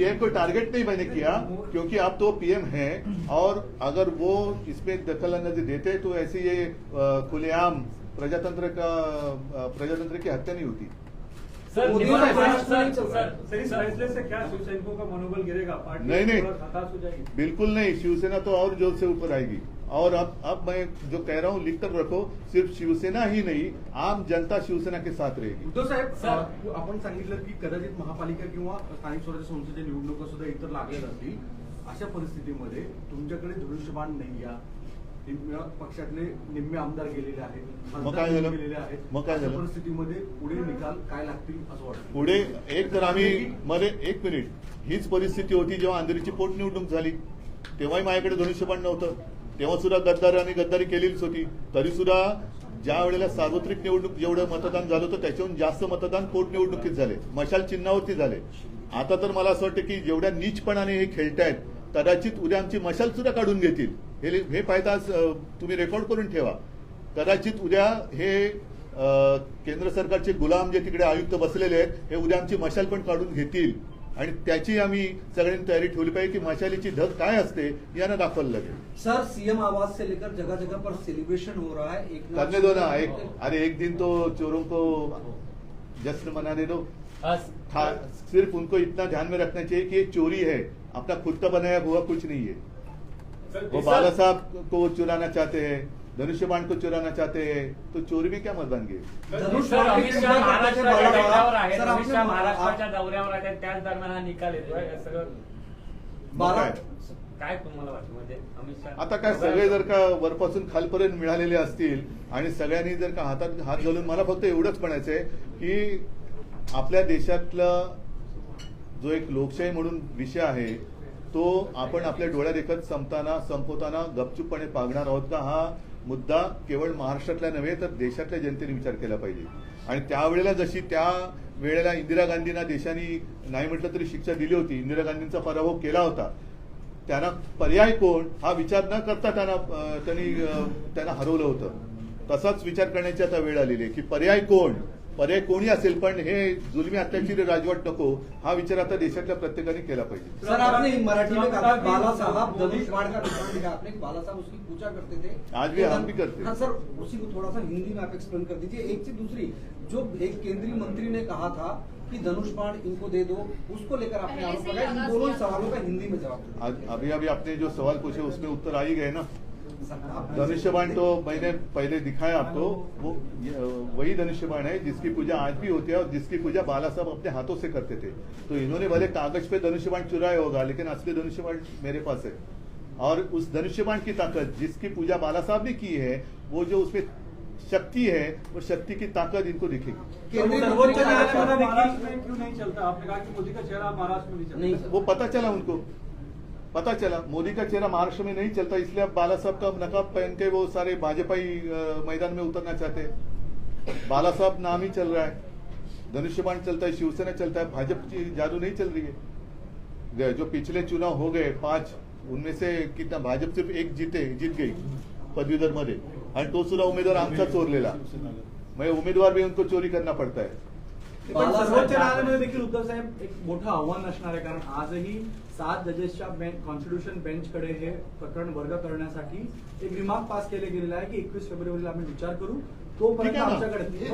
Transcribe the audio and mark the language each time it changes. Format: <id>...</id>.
<hi>PM को target नहीं मैंने किया, क्योंकि आप तो पीएम हैं, और अगर वो इसमें दखल अंदाजी देते तो ऐसी ये खुलेआम प्रजातंत्र की हत्या नहीं होती। सर इस फैसले से क्या शिवसैनिकों का मनोबल गिरेगा? पार्टी नहीं, हताश हो जाएगी? बिल्कुल नहीं। शिवसेना तो और जोर से ऊपर आएगी। और अब मैं जो कह रहा हूँ लिख कर रखो, सिर्फ शिवसेना ही नहीं, आम जनता शिवसेना के साथ रहेगी।</hi> <mr>उद्धव साहेब, आपण सांगितलं की कदाचित महापालिका किंवा स्थानिक स्वराज्य संस्थेच्या निवडणुका सुद्धा इतर लागल्या जातील। अशा परिस्थितीमध्ये तुमच्याकडे धनुष्यबाण नाही या पक्षातले निम्मे आमदार गेलेले आहेत, मग काय झालं? गेलेले आहेत, मग काय झालं? परिस्थितीमध्ये पुढे निकाल काय लागतील असं वाटतं? पुढे एक तर आम्ही एक मिनिट, हीच परिस्थिती होती जेव्हा अंधेरीची पोटनिवडणूक झाली, तेव्हाही माझ्याकडे धनुष्यबाण नव्हतं, तेव्हा सुद्धा गद्दारी केलेलीच होती। तरी सुद्धा ज्या वेळेला सार्वत्रिक निवडणूक जेवढं मतदान झालं होतं त्याच्याहून जास्त मतदान पोटनिवडणुकीत झाले, मशाल चिन्हावरती झाले। आता तर मला असं वाटतं की जेवढ्या नीचपणाने हे खेळतायत, कदाचित उद्या आमची मशाल सुद्धा काढून घेतील। हे पाहता तुम्ही रेकॉर्ड करून ठेवा। कदाचित उद्या हे केंद्र सरकारचे गुलाम जे तिकडे आयुक्त बसलेले आहेत, हे उद्या आमची मशाल पण काढून घेतील, आणि त्याची आम्ही सगळ्यांनी तयारी ठेवली पाहिजे की मशालीची धग काय असते यांना दाखवायला लागेल।</mr> <hi>सर सीएम आवास से लेकर जगह जगह पर सेलिब्रेशन हो रहा है। करने दो ना, एक दिन तो चोरों को जश्न मनाने दो। सिर्फ उनको इतना ध्यान में रखना चाहिए कि ये चोरी है, अपना खुद का बनाया हुआ कुछ नहीं है। वो बाला साहब को चुराना चाहते हैं, धनुष्यबाण को चुराना चाहते हैं, तो चोरी में क्या मत बन गए?</hi> <mr>अमित शहा महाराष्ट्राच्या दौऱ्यावर आहेत, अमित शहा महाराष्ट्राच्या दौऱ्यावर आहेत, त्याच दरम्यान हा निकाल येतोय सगळं। काय तुम्हाला वाटतं म्हणजे अमित शहा आता काय सगळे जर का वरपासून खालपर्यंत मिळालेले असतील आणि सगळ्यांनी जर का हातात हात घालून, मला फक्त एवढंच म्हणायचंय की आपल्या देशातला जो एक लोकशाही म्हणून विषय आहे तो आपण आपल्या डोळ्यादेखत संपवताना गपचूपपणे पागणार आहोत का, हा मुद्दा केवळ महाराष्ट्रातल्या नव्हे तर देशातल्या जनतेने विचार केला पाहिजे. आणि त्यावेळेला जशी त्या वेळेला इंदिरा गांधींना देशाने नाही म्हटलं तरी शिक्षा दिली होती, इंदिरा गांधींचा पराभव केला होता, त्यांना पर्याय कोण हा विचार न करता त्यांना हरवलं होतं. तसाच विचार करण्याची आता वेळ आलेली आहे की पर्याय कोणी असेल, पण हे जुलमी अत्याचारी राजवट नको, हा विचार आता देशातल्या प्रत्येकाने केला पाहिजे.</mr> <hi>सर आपने मराठी में कहा बाला साहब धनुष बाण का निशान दिखा आपने, बाला साहब उसकी पूजा करते थे, आज भी हम भी करते हैं. हाँ सर, उसी को थोड़ा सा हिंदी में आप एक्सप्लेन कर दीजिए. एक से दूसरी, जो एक केंद्रीय मंत्री ने कहा था कि धनुष बाण इनको दे दो, उसको लेकर आपने आरोप लगाया. इन दोनों सवालों का हिंदी में जवाब. अभी आपने जो सवाल पूछे उसमें उत्तर आ ही गए ना. धनुष्य बाण तो मैंने पहले दिखाया आपको, वो वही धनुष्य बाण है जिसकी पूजा आज भी होती है और जिसकी पूजा बाला साहब अपने हाथों से करते थे. तो इन्होंने भले कागज पे धनुष्य बाण चुराया होगा, लेकिन असली धनुष्य बाण मेरे पास है. और उस धनुष्य बाण की ताकत जिसकी पूजा बाला साहब ने की है, वो जो उसमें शक्ति है, वो शक्ति की ताकत इनको दिखेगी. सर्वोच्च महाराष्ट्र में क्यों नहीं चलता? आपने कहा कि मोदी का चेहरा महाराष्ट्र में नहीं चलता. वो पता चला मोदी का चेहरा महाराष्ट्र में नहीं चलता, इसलिए अब बाला साहब का नकाब पहन के वो सारे भाजपाई मैदान में उतरना चाहते हैं. बाला साहब नाम ही चल रहा है, धनुष्य बाण चलता है, शिवसेना चलता है, भाजपा की जादू नहीं चल रही है. जो पिछले चुनाव हो गए 5, उनमें से कितना भाजप सिर्फ एक जीत गई पदवीधर मध्ये,</hi> <mr>आणि तो सुद्धा उमेदवार आमचा चोरलेला. म्हणजे</mr> <hi>उमेदवार भी उनको चोरी करना पड़ता है.</hi> <mr>पण सर्वोच्च न्यायालयामध्ये देखील उद्धव साहेब एक मोठं आव्हान असणार आहे, कारण आजही 7 जजेसच्या कॉन्स्टिट्यूशन बेंचकडे हे प्रकरण वर्ग करण्यासाठी एक रिमार्क पास केले गेलेला आहे की 21 फेब्रुवारीला आम्ही विचार करू, तोपर्यंत आमच्याकडे.</mr>